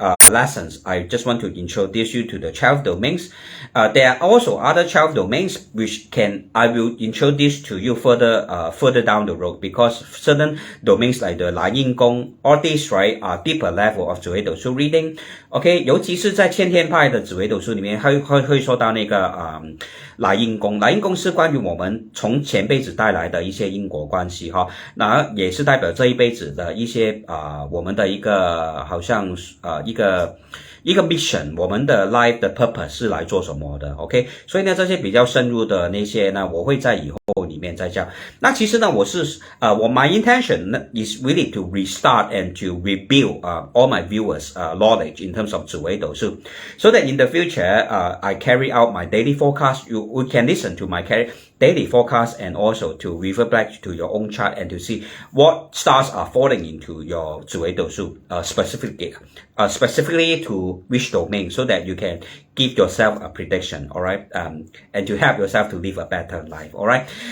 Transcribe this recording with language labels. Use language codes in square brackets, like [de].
[en] lessons, I just want to introduce you to the 12 domains. There are also other 12 domains which I will introduce to you further down the road, because certain domains like the 来印宫, all these, right, are deeper level of 紫微斗数 reading. [zh] OK, 尤其是在先天派的紫微斗数里面会说到那个来印宫，来印宫是关于我们从前辈子带来的一些因果关系哈，那也是代表这一辈子的一些我们的一个好像一个 mission， 我们的 life 的 purpose 是来做什么的 ，OK？所以呢，这些比较深入的那些呢，我会在以后里面再讲。那其实呢， [en] my intention is really to restart and to rebuild all my viewers knowledge in terms of 紫微斗数, so that in the future I carry out my daily forecast. You can listen to my daily forecast and also to refer back to your own chart and to see what stars are falling into your 紫微斗数 specifically to which domain, so that you can give yourself a prediction, all right, and to help yourself to live a better life, all right.